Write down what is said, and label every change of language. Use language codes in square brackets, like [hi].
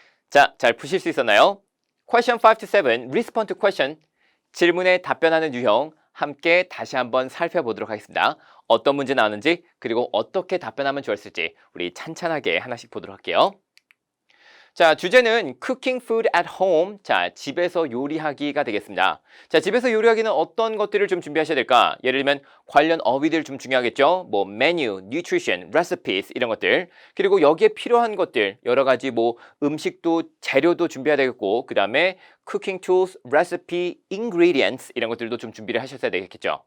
[ko] 자, 잘 푸실 수 있었나요? [en] Question 5 to 7, respond to question. [ko] 질문에 답변하는 유형 함께 다시 한번 살펴보도록 하겠습니다. 어떤 문제 나왔는지 그리고 어떻게 답변하면 좋았을지 우리 찬찬하게 하나씩 보도록 할게요. 자, 주제는 [en] cooking food at home. [ko] 자, 집에서 요리하기가 되겠습니다. 자, 집에서 요리하기는 어떤 것들을 좀 준비하셔야 될까? 예를 들면 관련 어휘들 좀 중요하겠죠? 뭐 메뉴, nutrition, recipes 이런 것들. 그리고 여기에 필요한 것들 여러 가지 뭐 음식도 재료도 준비해야 되겠고 그다음에 [en] cooking tools, recipe, ingredients [ko] 이런 것들도 좀 준비를 하셨어야 되겠죠.